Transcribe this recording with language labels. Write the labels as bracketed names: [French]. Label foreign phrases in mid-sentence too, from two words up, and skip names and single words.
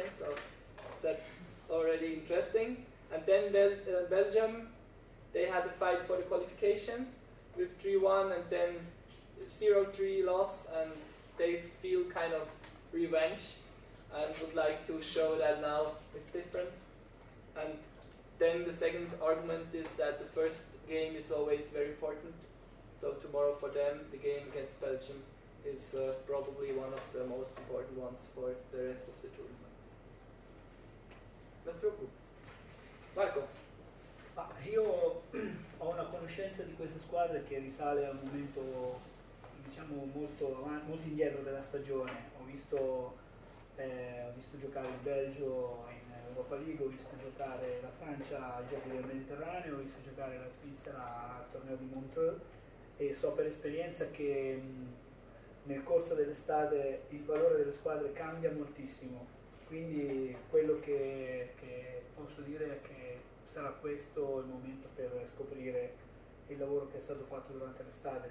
[English] So that's already interesting. And then Belgium, they had a fight for the qualification with 3-1 and then 0-3 loss, and they feel kind of revenge and would like to show that now it's different. And then the second argument is that the first game is always very important. So tomorrow for them, the game against Belgium is probably one of the most important ones for the rest of the tournament. [French] Merci beaucoup. Marco? [Italian] Io ho una conoscenza di queste squadre che risale a un momento, diciamo, molto indietro della stagione. Ho visto giocare il Belgio in Europa League, ho visto giocare la Francia ai Giochi del Mediterraneo, ho visto giocare la Svizzera al torneo di Montreux, e so per esperienza che nel corso dell'estate il valore delle squadre cambia moltissimo, quindi quello che posso dire è che sarà questo il momento per scoprire il lavoro che è stato fatto durante l'estate.